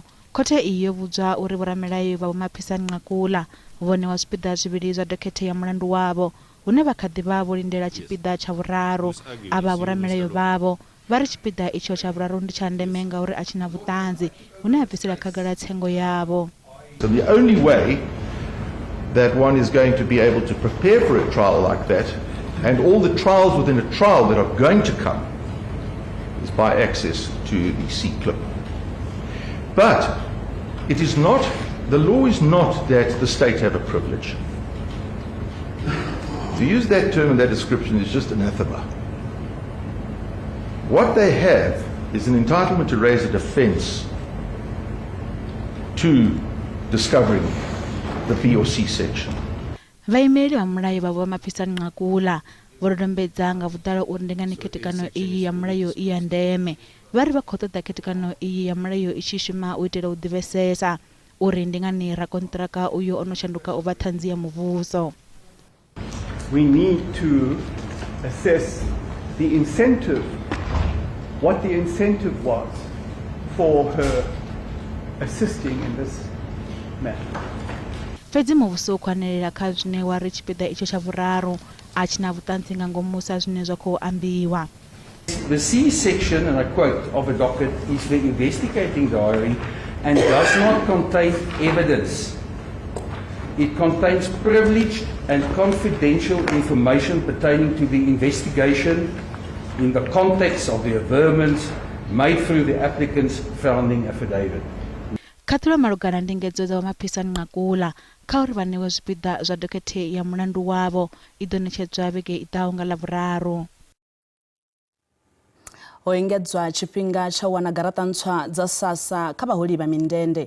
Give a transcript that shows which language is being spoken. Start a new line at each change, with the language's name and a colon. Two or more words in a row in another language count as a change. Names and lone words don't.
Venda: Khothe iyo vhudzwa uri vhoramilayo vha mapisa ngakula vhone wa zwipiḓa zwivhili zwa dokhethe ya mulandu wavho hune vha kha ḓivha vho lindela tshipiḓa tsha vhuraru. Ava vhoramilayo vhavho vha ri tshipiḓa itsho tsha vhuraru ndi tsha ndeme ngauri a tshina vhuṱanzi hune ha bvisela khagala tsengo yavho.
English: So the only way that one is going to be able to prepare for a trial like that, and all the trials within a trial that are going to come, is by access to the C-clip. But it is not, the law is not that the state have a privilege. To use that term and that description is just anathema. What they have is an entitlement to raise a defense to discovering the B or C section.
Venda: Vaimeleli wa mulayo vha mapisa ngakula vhododombedza nga vhuḓalo uri ndi ngani khetekano iyi ya mulayo i ya ndeme. Vhari vha khou ṱoḓa khetekano iyi ya mulayo i tshi shuma u itela u ḓivhesesa uri ndi ngani rakontraka uyo ono shanduka u vha ṱhanzi ya muvhuso.
English: We need to assess the incentive, what the incentive was for her assisting in this matter.
Venda: Fedzi muvhuso u khwanelela kha zwine wa ri tshipiḓa itsho tsha vhuraru a tshina vhuṱanzi nga ngomu sa zwine zwa khou ambiwa.
English: The C section, and I quote, of a docket is the investigating diary and does not contain evidence. It contains privileged and confidential information pertaining to the investigation in the context of the averments made through the applicant's founding affidavit.
Venda: Khathulo malugana ndingedzo dza mapisa ngakula kha uri vhanewe zwipiḓa zwa dokhethe ya mulandu wavho i ḓo ṋetshedzwa vhege i ḓaho nga ḽavhuraru. Oengedzwa tshifhinga tsha wana garata ntswa dza SASSA kha baholi ba mindende.